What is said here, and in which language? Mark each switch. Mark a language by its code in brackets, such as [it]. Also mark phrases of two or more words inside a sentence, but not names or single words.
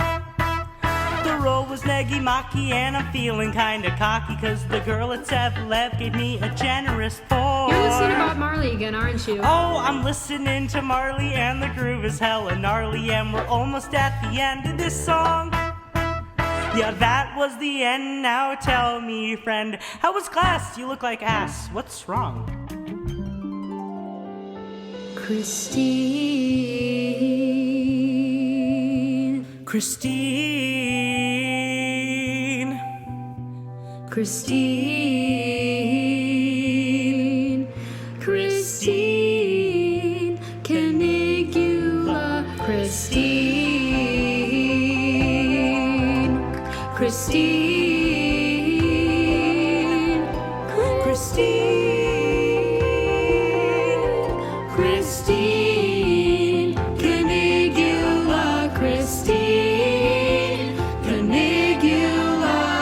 [en] The roll was neggy maki and I'm feeling kinda cocky, 'cause the girl at 7-Eleven gave me a generous pour. You're listening to Bob Marley again, aren't you? Oh, I'm listening to Marley and the groove is hella gnarly, and we're almost at the end of this song. Yeah, that was the end. Now tell me, friend, how was class? You look like ass. What's wrong? Christine, Christine. Christine, Christine, Caligula, Christine, Christine, Christine, Christine, Caligula, Christine, Caligula.